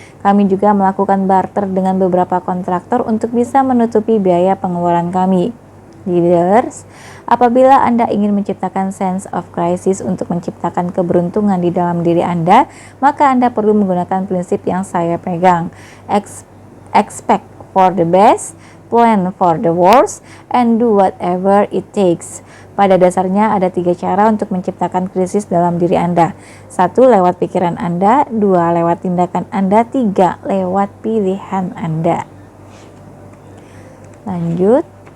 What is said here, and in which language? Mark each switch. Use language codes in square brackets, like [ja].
[id] Kami juga melakukan barter dengan beberapa kontraktor untuk bisa menutupi biaya pengeluaran kami. Leaders, apabila Anda ingin menciptakan [en] sense of crisis [id] untuk menciptakan keberuntungan di dalam diri Anda, maka Anda perlu menggunakan prinsip yang saya pegang. [en] Expect for the best, plan for the worst, and do whatever it takes. [id] Pada dasarnya ada 3 cara untuk menciptakan krisis dalam diri Anda. 1. Lewat pikiran Anda, 2. Lewat tindakan Anda, 3. Lewat pilihan Anda. Lanjut.